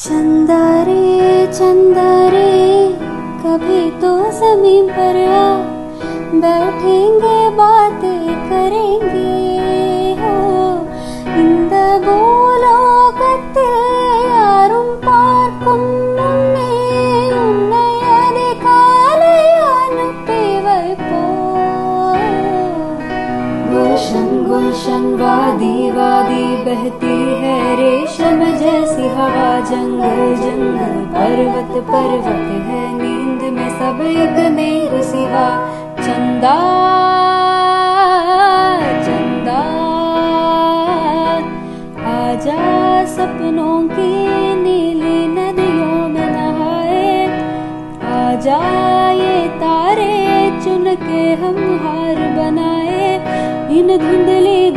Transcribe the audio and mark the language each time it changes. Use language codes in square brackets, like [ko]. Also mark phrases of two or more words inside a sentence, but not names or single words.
[hi] चंदा रे कभी तो ज़मीन पर आ, बैठेंगे बातें करेंगे हो [ta] இந்த பூலோகத்தில் யாரும் பார்க்கும் முன்னே உன்னை அதிகாலை அனுப்பி வைப்போம்। [hi] गुलशन गुलशन वादी वादी बहती है रेशम जैसी हवा, जंगल जंगल पर्वत पर्वत है नींद में सब एक मेरे सिवा। चंदा चंदा आजा सपनों की नीली नदियों में नहाए, आजा ये तारे चुन के हम हार बनाए इन धुंधली